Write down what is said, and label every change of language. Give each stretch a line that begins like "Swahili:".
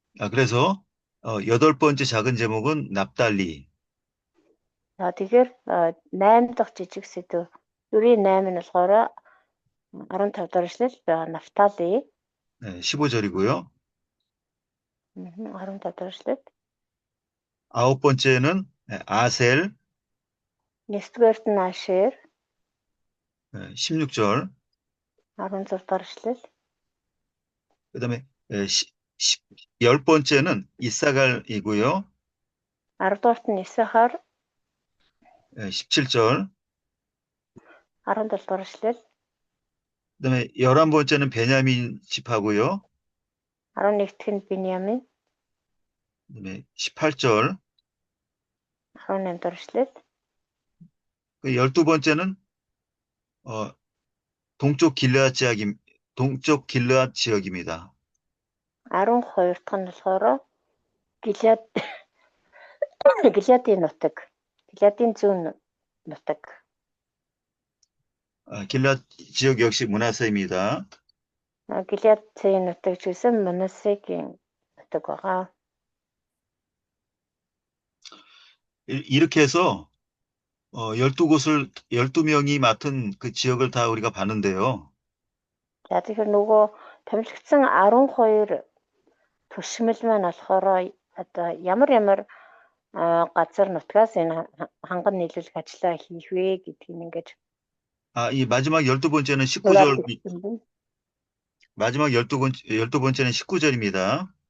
Korean: 그래서 8번째 작은 제목은 납달리.
Mongolian: За тэгэхээр 8 дахь жижиг сэдв 4-8 нь болохоор 15 дугаар ишлэл Нафтали
Korean: 15절이고요.
Mongolian: 15 дугаар ишлэл.
Korean: 9번째는 아셀
Mongolian: 9-р нь Ашер
Korean: 16절.
Mongolian: 16 дугаар ишлэл.
Korean: 그다음에 10번째는 이사갈이고요.
Mongolian: 10-р нь Исахар
Korean: 17절.
Mongolian: 17 дугаар ишлэл.
Korean: 그다음에 11번째는 베냐민 지파고요.
Mongolian: 11-р нь Биньямин
Korean: 그다음에 18절.
Mongolian: 18 дугаар ишлэл.
Korean: 12번째는 동쪽 길르앗 지역입니다.
Mongolian: 12 дахь нь болохоор Гилядийн нутаг. Гилядийн зүүн нутаг.
Korean: 길르앗 지역 역시 므낫세입니다.
Mongolian: Гилядийн нутаг ч гэсэн Манасегийн нутаг байгаа.
Korean: 이렇게 해서 12명이 맡은 그 지역을 다 우리가 봤는데요.
Mongolian: За тэгэхээр нөгөө томилогдсон 12 төшмөл маань болохоор одоо ямар газар нутгаас энэ ханган нийлүүлэх ажлаа хийх вэ гэдгийг ингээд
Korean: 이 마지막 12번째는 19절, 마지막 12번째는 19절입니다.